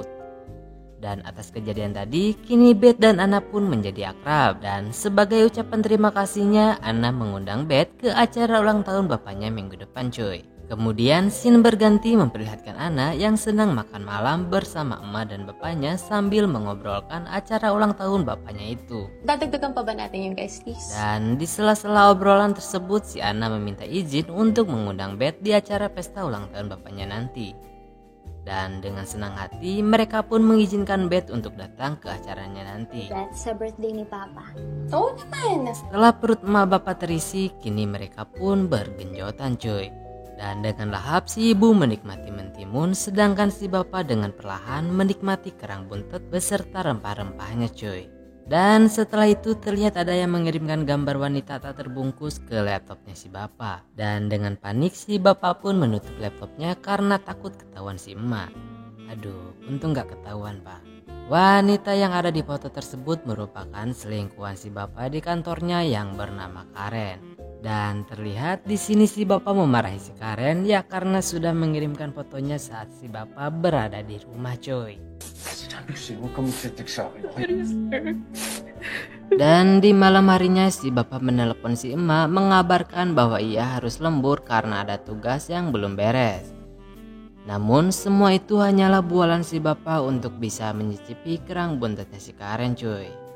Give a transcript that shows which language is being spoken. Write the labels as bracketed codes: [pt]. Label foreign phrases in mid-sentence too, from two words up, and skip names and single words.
[id] Dan atas kejadian tadi, kini Beth dan Ana pun menjadi akrab. Dan sebagai ucapan terima kasihnya, Ana mengundang Beth ke acara ulang tahun bapaknya minggu depan cuy. Kemudian scene berganti memperlihatkan Ana yang sedang makan malam bersama emak dan bapaknya sambil mengobrolkan acara ulang tahun bapaknya itu. [tl] Dadagdagan pa ba natin yung guesties? [id] Dan di sela-sela obrolan tersebut si Ana meminta izin untuk mengundang Beth di acara pesta ulang tahun bapaknya nanti. Dan dengan senang hati mereka pun mengizinkan Beth untuk datang ke acaranya nanti. [tl] Beth, sa birthday ni Papa. Oo naman. [id] Setelah perut emak bapak terisi, kini mereka pun bergenjotan cuy. Dan dengan lahap si ibu menikmati mentimun, sedangkan si bapak dengan perlahan menikmati kerang buntet beserta rempah-rempahnya cuy. Dan setelah itu terlihat ada yang mengirimkan gambar wanita tak terbungkus ke laptopnya si bapak. Dan dengan panik si bapak pun menutup laptopnya karena takut ketahuan si emak. Aduh, untung gak ketahuan pak. Wanita yang ada di foto tersebut merupakan selingkuhan si bapak di kantornya yang bernama Karen. Dan terlihat di sini si bapak memarahi si Karen ya karena sudah mengirimkan fotonya saat si bapak berada di rumah coy. [tl] Huwag ka mag-text sa akin. [id] Dan di malam harinya si bapak menelepon si emak mengabarkan bahwa ia harus lembur karena ada tugas yang belum beres. Namun semua itu hanyalah bualan si bapak untuk bisa menyicipi kerang buntetnya si Karen cuy.